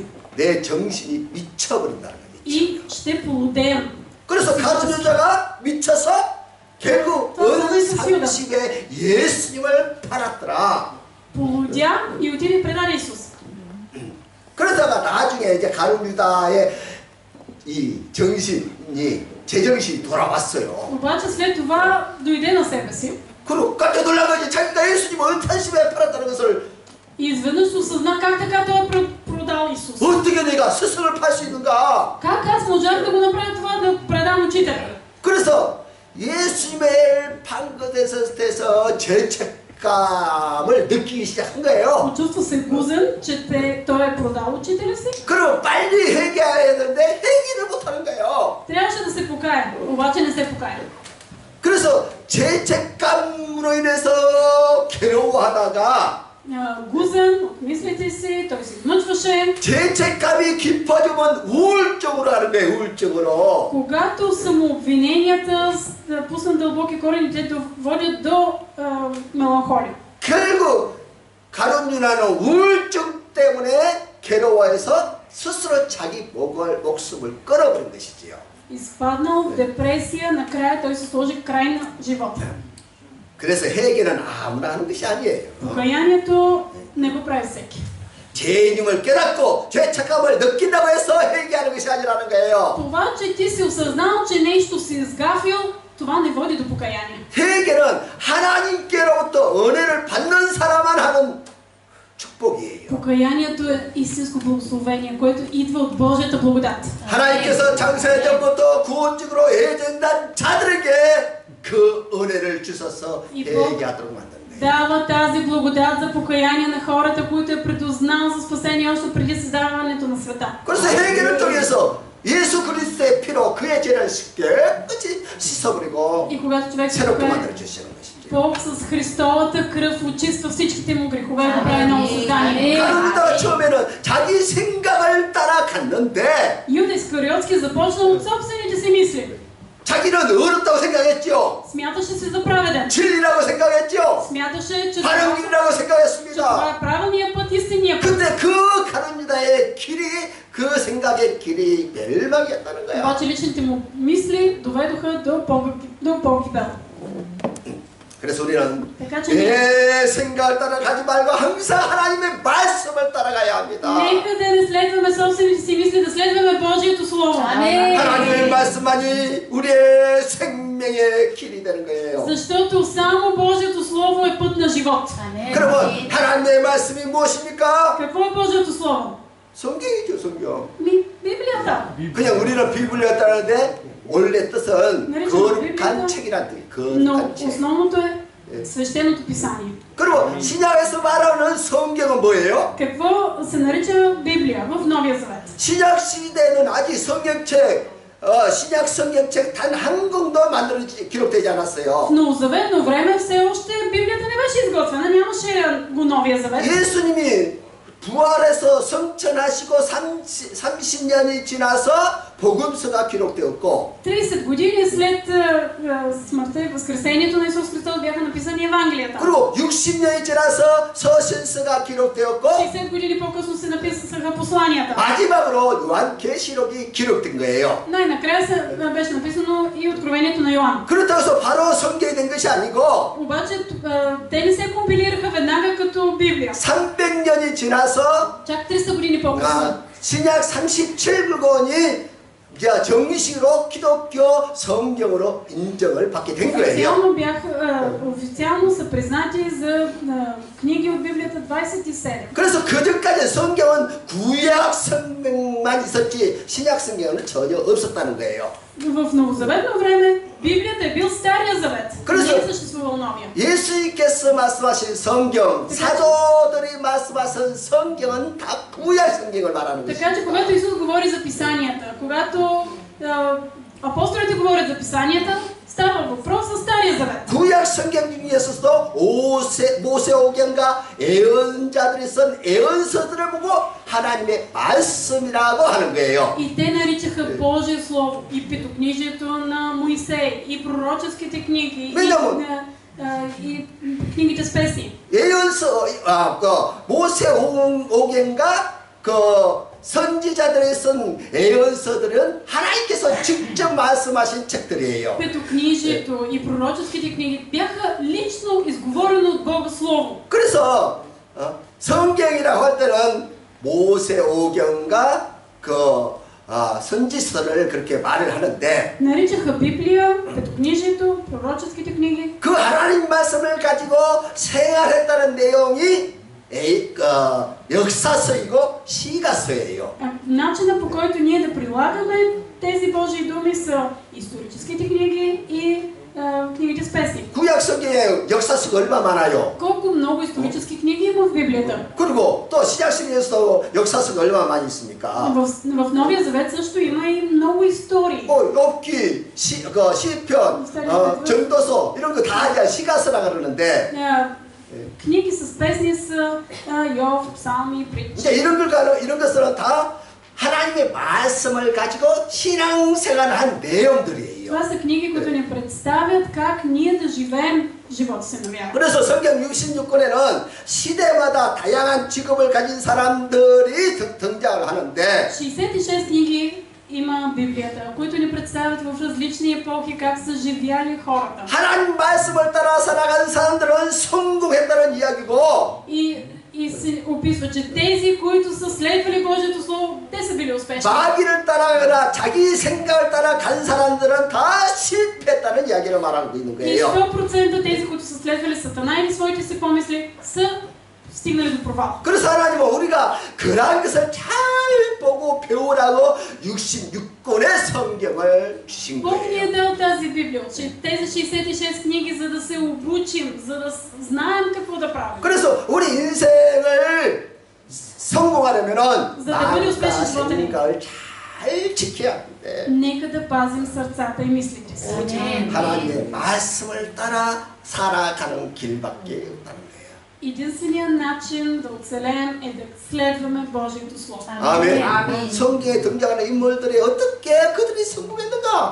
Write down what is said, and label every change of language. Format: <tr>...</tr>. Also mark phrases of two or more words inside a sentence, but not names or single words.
<ko>내 정신이 미쳐버린다는 거지.</ko> <bg>И ще полудеем.</bg> <ko>그래서 가진 여자가 미쳐서 결국 어느 30에 예수님을 팔았더라.</ko> <bg>Полудя и отиде предаде Исус.</bg> <ko>그러다가 나중에 이제 가룟 유다의 이 정신이 제정신이 돌아왔어요.</ko> <bg>Обаче след това дойде на себе си</bg> <ko>그리고 깜짝 놀란 거지. 자기가 예수님을 어느 30에 팔았다는 것을</ko> <bg>и изведнъж осъзна как така той е продал Исус.</bg> <ko>어떻게 내가 스승을 팔 수 있는가?</ko> <bg>Как аз можах да го направя това, да предам учителя?</bg> <ko>그래서 예수님을 판 것에 대해서 죄책감을 느끼기 시작한 거예요.</ko> <bg>Почувства се гузен, че той е продал учителя си.</bg> <ko>그럼 빨리 회개해야 되는데 회개를 못하는 거예요.</ko> <bg>Трябваше да се покая, обаче не се покая.</bg> <ko>그래서 죄책감으로 인해서 괴로워하다가</ko> <bg>Гузен от мислите си, той се измъчваше.</bg> <ko>죄책감이 깊어지면 우울증으로 하는 거예요. 우울증으로.</ko> <bg>Когато самообвиненията пуснат дълбоки корени, те водят до меланхолия.</bg> <ko>결국 가룟 유다는 우울증 때문에 괴로워해서 스스로 자기 목숨을 끊어버린 것이지요.</ko> <bg>Изпаднал в депресия, накрая той се сложи край на живота.</bg> <ko>그래서 회개는 아무나 하는 것이 아니에요.</ko> <bg>Покаянието не го прави всеки.</bg> <ko>죄인임을 깨닫고 죄책감을 느낀다고 해서 회개하는 것이 아니라는 거예요.</ko> <bg>Това, че ти си осъзнал, че нещо си изгафил, това не води до покаяние.</bg> <ko>회개는 하나님께로부터 은혜를 받는 사람만 하는 축복이에요.</ko> <bg>Покаянието е истинско благословение, което идва от Божията благодат.</bg> <ko>하나님께서 창세전부터 구원직으로 예정된 자들에게 그 은혜를 주셔서 회개하도록 만든다.</ko> <bg>Дава тази благодат за покаяние на хората, които е предузнал за спасение още преди създаването на света.</bg> <ko>그래서 회개를 통해서 예수 그리스도의 피로 그의 죄를 깨끗이 씻어버리고</ko> <bg>И когато човек се</bg> <ko>새롭게</ko> <bg>покае,</bg> <ko>만들어 주시는 것이죠.</ko> <bg>Бог с Христовата кръв очиства всичките му грехове и го прави ново създание.</bg> <ko>가룟유다가 처음에는 자기 생각을 따라갔는데</ko> <bg>Юда Искариотски започнал от собствените си мисли.</bg> <ko>자기는 어렵다고 생각했죠.</ko> <bg>Смяташе се за праведен.</bg> <ko>진리라고 생각했죠.</ko> <bg>Смяташе, че</bg> <ko>바른 길이라고</ko> <bg>това</bg> <ko>생각했습니다.</ko> <bg>е правилният път, истинният път.</bg> <ko>근데 그 가룟유다의 길이 그 생각의 길이 멸망이었다는 거야.</ko> <bg>Обаче личните му мисли доведоха до погибел.</bg> <ko>그래서 우리는</ko> <bg>Така че ние</bg> <ko>내 생각을 따라가지 말고 항상 하나님의 말씀을 따라가야 합니다.</ko> <bg>нека да не следваме собствените си мисли, да следваме Божието Слово.</bg> <ko>하나님의 말씀만이 우리의 생명의 길이 되는 거예요.</ko> <bg>Защото само Божието Слово е път на живот.</bg> <ko>그러면 하나님의 말씀이 무엇입니까?</ko> <bg>Какво е Божието Слово?</bg> <ko>성경이죠, 성경.</ko> <bg>Библията.</bg> <ko>그냥 우리는 비블리아 따르는데 원래 뜻은</ko> <bg>наричаме</bg> <ko>거룩한</ko> <bg>Библията,</bg> <ko>책이란 뜻.</ko> <bg>но</bg> <ko>거룩한 책.</ko> <bg>основното е свещеното писание.</bg> <ko>그리고 신약에서 말하는 성경은 뭐예요?</ko> <bg>Какво се нарича Библия в Новия Завет?</bg> <ko>신약 시대에는 아직 성경책, 신약 성경책 단 한 권도 기록되지 않았어요.</ko> <bg>В новозаветно време все още Библията не беше изготвена, нямаше го Новия Завет.</bg> <ko>예수님이 부활해서 성천하시고 30년이 지나서 복음서가 기록되었고</ko> <bg>30 години след смъртта и възкресението на Исус Христос бяха написани Евангелията.</bg> <ko>그리고 60년이 지나서 서신서가 기록되었고</ko> <bg>60 години по-късно се написаха посланията.</bg> <ko>마지막으로 요한계시록이 기록된 거예요.</ko> <bg>Най-накрая беше написано и Откровението на Йоан.</bg> <ko>그렇다고 해서 바로 성경이 된 것이 아니고</ko> <bg>Обаче те не се компилираха веднага като Библия.</bg> <ko>300년이 지나서</ko> <bg>Чак 300 години по-късно.</bg> <ko>신약 37권이 이제 정식으로 기독교 성경으로 인정을 받게 된 거예요.</ko> <bg>Официално са признати за книги от Библията 27.</bg> <ko>그래서 그전까지 성경은 구약 성경만 있었지 신약 성경은 전혀 없었다는 거예요.</ko> <bg>В новозаветно време Библията е бил Стария завет.</bg> <ko>그래서</ko> <bg>Не е съществувал новия.</bg> <ko>예수님께서 말씀하신 성경, 사도들이 말씀하신 성경은 다 구약 성경을 말하는 것이죠.</ko> <bg>Така че когато Исус говори за писанията, когато апостолите говорят за писанията, става въпрос за Стария завет.</bg> <ko>구약 성경 중에서도 모세오경과 예언자들이 쓴 예언서들을 보고 하나님의 말씀이라고 하는 거예요.</ko> <bg>И те наричаха Божие Слово и Петокнижието на Моисей, и пророческите книги, и книгите с песни.</bg> <ko>예언서, 모세오경과 선지자들이 쓴 예언서들은 하나님께서 직접 말씀하신 책들이에요.</ko> <bg>Петокнижието и пророческите книги бяха лично изговорено от Бога Слово.</bg> <ko>그래서 성경이라고 할 때는 모세오경과 선지서를 그렇게 말을 하는데</ko> <bg>наричаха Библия, Петокнижието, пророческите книги.</bg> <ko>그 하나님 말씀을 가지고 생활했다는 내용이 역사서이고 시가서예요.</ko> <bg>Начинът, по който ние да прилагаме тези Божии думи, са историческите книги и книгите с песни.</bg> <ko>구약 성경에 역사서가 얼마 많아요?</ko> <bg>Колко много исторически книги има в Библията?</bg> <ko>그리고 또 신약성경에서도 역사서가 얼마 많이 있습니까?</ko> <bg>В Новия Завет също има и много истории.</bg> <ko>욥기, 시편, 전도서 이런 거 다 이제 시가서라 그러는데</ko> <bg>книги с песни са Йов, Псалми, притчи.</bg> <ko>이제 이런 것들은 다 하나님의 말씀을 가지고 신앙생활한 내용들이에요.</ko> <bg>Това са книги, които ни представят как ние да живеем живота си на вяра.</bg> <ko>그래서 성경 66권에는 시대마다 다양한 직업을 가진 사람들이 등장을 하는데</ko> <bg>66 книги има Библията, които ни представят в различни епохи как са живяли хората.</bg> <ko>하나님 말씀을 따라 살아간 사람들은 성공했다는 이야기고</ko> <bg>И се описва, че тези, които са следвали Божието Слово, те са били успешни.</bg> <ko>마귀를 따라가거나 자기 생각을 따라 간 사람들은 다 실패했다는 이야기를 말하고 있는</ko> <bg>И</bg> <ko>거예요.</ko> <bg>100% тези, които са следвали Сатана или своите си помисли, са стигнали до провал.</bg> <ko>그래서 하나님은 우리가 그러한 것을 잘 보고 배우라고 66권의 성경을 주신</ko> <bg>Бог ни е</bg> <ko>거예요.</ko> <bg>дал тази Библия, че тези 66 книги, за да се обучим, за да знаем какво да правим.</bg> <ko>그래서 우리 인생을 성공하려면은</ko> <bg>За да бъде успешен</bg> <ko>마음과</ko> <bg>живота ни,</bg> <ko>생각을 잘 지켜야 하는데</ko> <bg>нека да пазим сърцата и мислите си.</bg> <ko>하나님의 말씀을 따라 살아가는 길밖에 없다는 거예요.</ko> <bg>Единственият начин да оцелеем е да следваме Божието Слово.</bg> <ko>아멘. 성경에 등장하는 인물들이 어떻게 그들이 성공했는가?</ko>